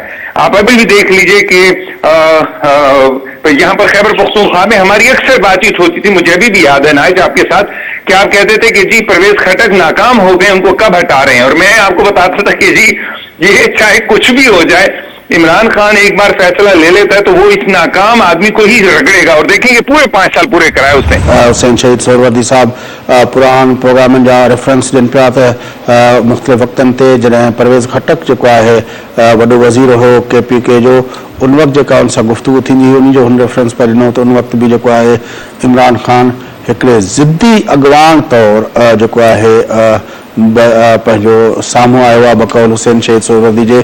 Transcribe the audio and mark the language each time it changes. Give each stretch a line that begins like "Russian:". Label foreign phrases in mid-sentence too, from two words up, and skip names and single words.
Urdu: آپ ابھی بھی دیکھ لیجئے کہ یہاں پر خیبر پختونخوا میں ہماری اکثر بات چیت ہوتی تھی، مجھے ابھی بھی یاد ہے نائج آپ کے ساتھ، کہ آپ کہتے تھے کہ جی پرویز خٹک ناکام ہو گئے، ان کو کب ہٹا رہے ہیں، اور میں آپ کو بتاتا تھا کہ جی یہ چاہے کچھ بھی ہو جائے عمران خان ایک بار فیصلہ لے لیتا ہے تو وہ اس ناکام آدمی کو ہی رگڑے گا. اور دیکھیں گے پورے 5 سال پورے کرائے اس نے.
Sindhi: حسین شہید سہروردی صاحب پران پروگرام جا ریفرنس ڏين پيا تہ مختلف وقتن تي جڏهن پرويز خٽڪ جيڪو آهي وڏو وزير هو KPK جو، ان وقت جيڪا ان سان گفتگو ٿيندي هئي ان جو هن ريفرنس پيا ڏنو تہ ان وقت بہ جيڪو آهي عمران خان هڪڙي ضدي اڳواڻ طور جيڪو آهي پنهنجو سامهون آيو آهي بقول حسين شهيد سهروردي جي.